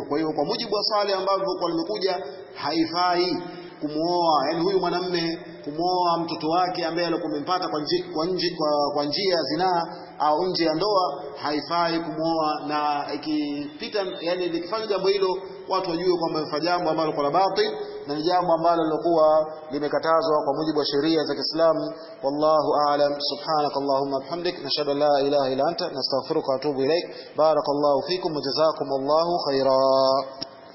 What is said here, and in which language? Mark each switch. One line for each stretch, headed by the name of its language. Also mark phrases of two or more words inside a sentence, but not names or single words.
Swahili: Kwa hiyo kwa mujibu wa swali ambavyo kwa limekuja, haifai kumuoa, yani huyu mwanamume kumuoa mtoto wake ambaye alikuwa amempata kwa njia ya zinaa au nje ya ndoa, haifai kumuoa. Na ikipita, yani likifanya jambo hilo, watu wajue kwamba wamefanya jambo ambalo kwa batil, na ni jambo ambalo lilokuwa limekatazwa kwa mujibu wa sheria za Kiislamu.
Arabic: والله أعلم. سبحانك اللهم وبحمدك نشهد أن لا إله إلا أنت نستغفرك وأتوب إليك. بارك الله فيكم وجزاكم الله خيرا.